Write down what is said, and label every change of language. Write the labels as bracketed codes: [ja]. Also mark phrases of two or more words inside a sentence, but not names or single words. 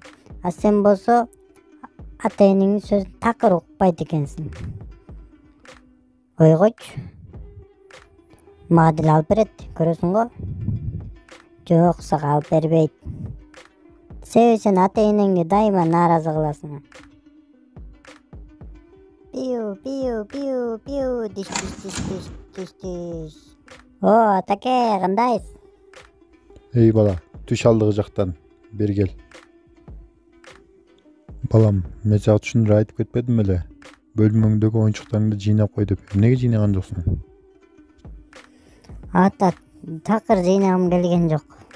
[ky] А сен болсо ата-энеңдин сөзүн такыр укпайт экенсиң. Койгойчу. Мага деле алып берет, көрөсүң го? Жок, сага алып бербейт. Себеби сен ата-энеңди дайыма нааразы кыласың. Пиу, пиу, пиу, пиу, диш, диш, диш, диш, диш, диш. О, атаке, кандайсың? Эй бала, түш алдыгы жактан бери кел. Балам, мен сага түшүндүрүп айтып кетпедим эле? Бөлмөңдөгү оюнчуктарыңды жыйнап кой деп. Эмнеге жыйнаган жоксуң? Ата, такыр жыйнагым келген жок.